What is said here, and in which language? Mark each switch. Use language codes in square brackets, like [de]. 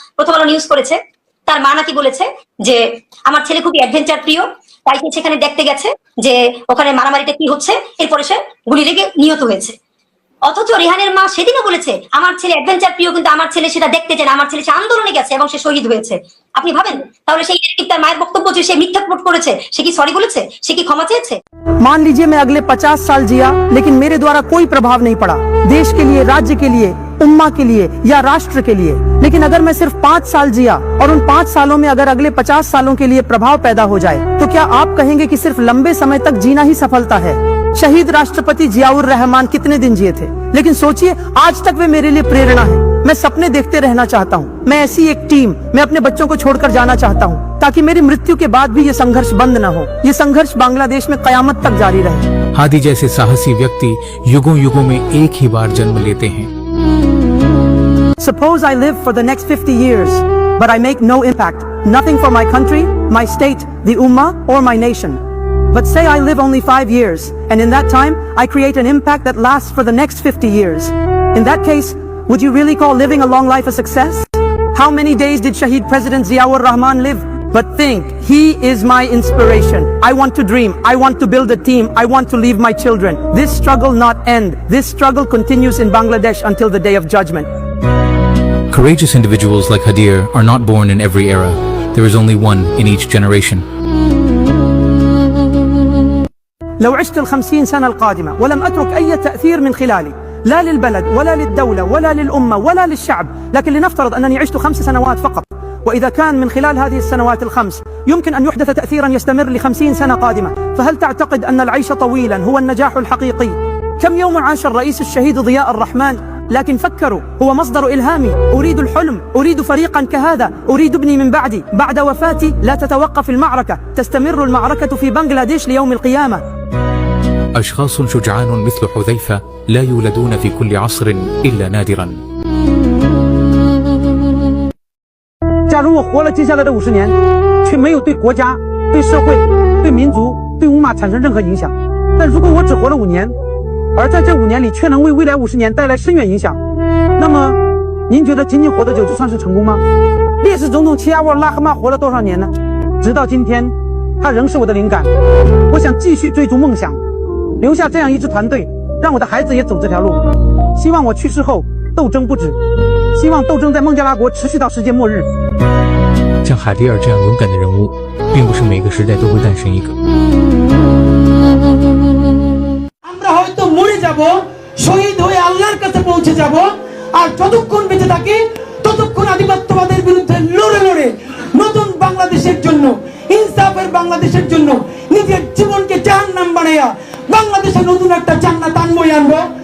[bn] প্রথম আলো নিউজ করেছে, তার মা নাকি বলেছে যে আমার ছেলে খুবই অ্যাডভেঞ্চার প্রিয়, তাই সে সেখানে দেখতে গেছে যে ওখানে মারামারিটা কি হচ্ছে, এরপরে সে গুলি লেগে নিহত হয়েছে। অথচ রেহানের মা সেদিনও বলেছে আমার ছেলে অ্যাডভেঞ্চার প্রিয়, কিন্তু আমার ছেলে সেটা দেখতে চায় না, আমার ছেলে সে আন্দোলনে গেছে এবং সে শহীদ হয়েছে। আপনি ভাবেন তাহলে সেই তার মায়ের বক্তব্য যে সে মিথ্যা রিপোর্ট করেছে, সে কি সরি বলেছে, সে কি ক্ষমা চেয়েছে? [hi] मान लीजिए मैं अगले 50 साल जिया लेकिन मेरे द्वारा कोई प्रभाव नहीं पड़ा देश के लिए, राज्य के लिए, उम्मा के लिए या राष्ट्र के लिए, लेकिन अगर मैं सिर्फ 5 साल जिया और उन 5 सालों में अगर अगले 50 सालों के लिए प्रभाव पैदा हो जाए, तो क्या आप कहेंगे कि सिर्फ लंबे समय तक जीना ही सफलता है? शहीद राष्ट्रपति जियाउर रहमान कितने दिन जिए थे, लेकिन सोचिए आज तक वे मेरे लिए प्रेरणा है। मैं सपने देखते रहना चाहता हूँ, मैं ऐसी एक टीम, मैं अपने बच्चों को छोड़कर जाना चाहता हूँ ताकि मेरी मृत्यु के बाद भी ये संघर्ष बंद न हो, ये संघर्ष बांग्लादेश में कयामत तक जारी रहे। हादी जैसे साहसी व्यक्ति युगों युगों में एक ही बार जन्म लेते हैं। [en] Suppose I live for the next 50 years, but I make no impact, nothing for my country, my state, the ummah, or my nation. But say I live only 5 years, and in that time, I create an impact that lasts for the next 50 years. In that case, would you really call living a long life a success? How many days did Shaheed President Ziaur Rahman live? But think, he is my inspiration. I want to dream, I want to build a team, I want to leave my children. This struggle not end. This struggle continues in Bangladesh until the day of judgment. Courageous individuals like Hadir are not born in every era. There is only one in each generation. [ar] لو عشت ال50 سنة القادمة ولم أترك أي تأثير من خلالي لا للبلد ولا للدولة ولا للأمة ولا للشعب، لكن لنفترض أنني عشت 5 سنوات فقط، وإذا كان من خلال هذه السنوات ال5 يمكن أن يحدث تأثيرا يستمر ل50 سنة قادمة، فهل تعتقد أن العيش طويلا هو النجاح الحقيقي؟ كم يوم عاش الرئيس الشهيد ضياء الرحمن، لكن فكروا هو مصدر إلهامي، أريد الحلم، أريد فريقا كهذا، أريد ابني من بعدي، بعد وفاتي لا تتوقف المعركة، تستمر المعركة في بنغلاديش ليوم القيامة. أشخاص شجعان مثل حذيفة لا يولدون في كل عصر إلا نادرا. [zh] 假如我活了接下来的50年，却没有对国家、对社会、对民族、对乌马产生任何影响，但如果我只活了5年，而在这5年里却能为未来50年带来深远影响，那么您觉得仅仅活得久就算是成功吗？烈士总统齐亚沃拉赫玛活了多少年呢？直到今天，他仍是我的灵感。我想继续追逐梦想，留下这样一支团队，让我的孩子也走这条路。希望我去世后斗争不止，希望斗争在孟加拉国持续到世界末日。像海迪尔这样勇敢的人物，并不是每个时代都会诞生一个。 [bn] আমরা হয়তো মরে যাব, শহীদ হয়ে আল্লাহর কাছে পৌঁছে যাব, আর যতক্ষণ বেঁচে থাকি ততক্ষণ আধিপত্যবাদের বিরুদ্ধে লড়ে লড়ে নতুন বাংলাদেশের জন্য, ইনসাফের বাংলাদেশের জন্য নিজের জীবনকে জাহান্নাম বানাইয়া বাংলাদেশে নতুন একটা জান্নাত আনবই আনবো।